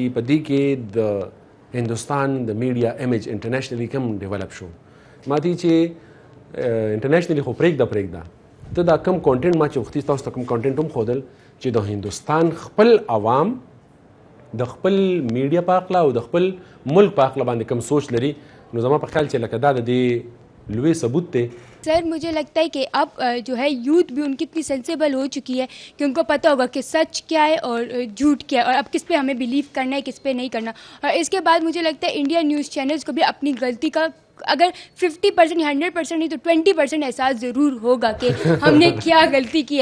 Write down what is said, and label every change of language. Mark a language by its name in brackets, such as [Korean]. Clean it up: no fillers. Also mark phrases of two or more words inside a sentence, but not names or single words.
[Pashto] په دې کې د هندوستان د میډیا امیج انټرنیشنلی کوم ډیولپ شو ما دي چې انټرنیشنلی خو پرېږده ته دا کم کانټینټ ما چې وختي تاسو ته کوم کانټینټ هم ښودل چې د هندوستان خپل عوام د خپل میډیا په هکله او د خپل ملک په هکله باندې کوم سوچ لري نو زما په خیال چې لکه دا د دې لوی ثبوت دی. [Urdu] سر مجھے لگتا ہے کہ اب جو ہے یوتھ بھی ان کی اتنی سینسیبل ہو چکی ہے کہ ان کو پتہ ہوگا کہ سچ کیا ہے اور جھوٹ کیا ہے اور اب کس پہ ہمیں بلیو کرنا ہے کس پہ نہیں کرنا. اور اس کے بعد مجھے لگتا ہے انڈیا [English] news channels [Urdu] کو بھی اپنی غلطی کا اگر 50% یا 100% نہیں تو 20% احساس ضرور ہوگا کہ ہم نے کیا غلطی کی ہے.